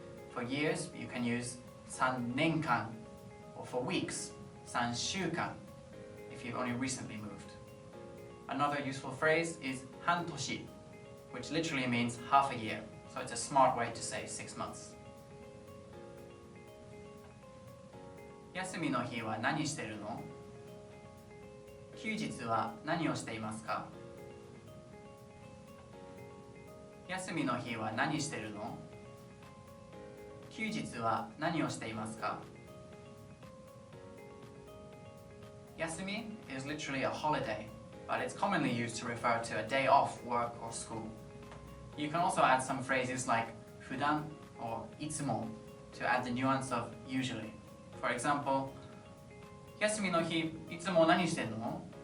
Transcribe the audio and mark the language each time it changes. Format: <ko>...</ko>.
<en>For years, you can use 3年間, or for weeks, 3週間, if you've only recently moved. Another useful phrase is 半年, which literally means half a year, so it's a smart way to say 6 months.</en> <ja>休みの日は何してるの？休日は何をしていますか？休みの日は何してるの？休日は何をしていますか？</ja> <en>休み is literally a holiday, but it's commonly used to refer to a day off work or school. You can also add some phrases like 普段 or いつも to add the nuance of usually. For example,</en> <ja>休みの日いつも何してんの？</ja>